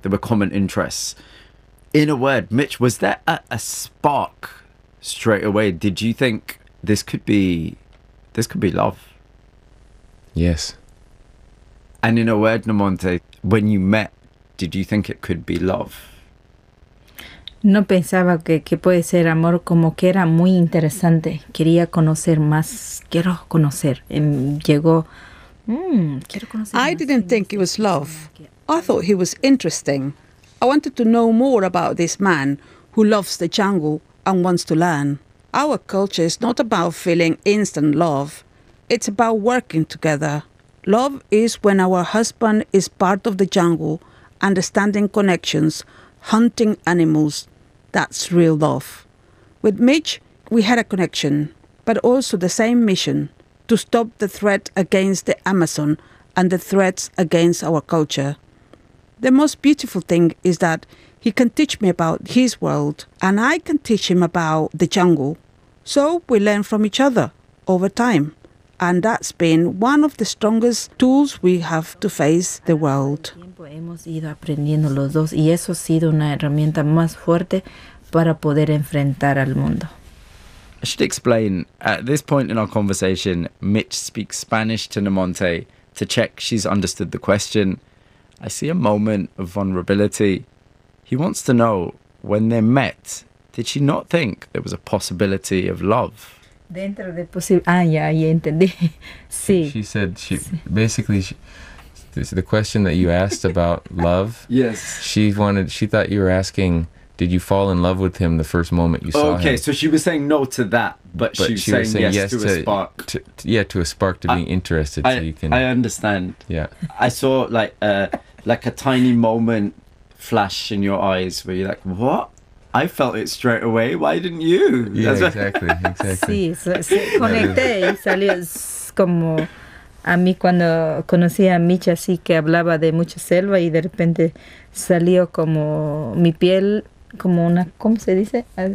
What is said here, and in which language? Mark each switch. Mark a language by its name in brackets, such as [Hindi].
[English] There were common interests. In a word, Mitch, was there a spark straight away? Did you think this could be love? Yes. And in a word, Nomonte, when you met, did you think it could be love? [Spanish] No pensaba que puede ser amor, como que era muy interesante. Quería conocer más. Quiero conocer. Llegó. Quiero conocer. [English] I didn't think it was love. I thought he was interesting. I wanted to know more about this man who loves the jungle and wants to learn. Our culture is not about feeling instant love. It's about working together. Love is when our husband is part of the jungle, understanding connections, hunting animals. That's real love. With Mitch, we had a connection, but also the same mission, to stop the threat against the Amazon and the threats against our culture. The most beautiful thing is that he can teach me about his world, and I can teach him about the jungle. So we learn from each other over time. And that's been one of the strongest tools we have to face the world. [Spanish] Hemos ido aprendiendo los dos, y eso ha sido una herramienta más fuerte para poder enfrentar al mundo. [English] I should explain, at this point in our conversation, Mitch speaks Spanish to Nomonte to check she's understood the question. I see a moment of vulnerability. He wants to know, when they met, did she not think there was a possibility of love? [Spanish] Dentro de posible. Ah, ya, ya entendí. Sí. [English] She said, basically, the question that you asked about love. Yes. She thought you were asking, did you fall in love with him the first moment you saw him? Okay, so she was saying no to that, but she was saying yes to a spark. To a spark, to being interested. I understand. Yeah. I saw like a tiny moment flash in your eyes where you're like, what? I felt it straight away. Why didn't you? Yeah, exactly. [Spanish] Sí, conecté y salió como a mí cuando conocí a Mitch, así que hablaba de mucha selva y de repente salió como mi piel, como una, ¿cómo se dice?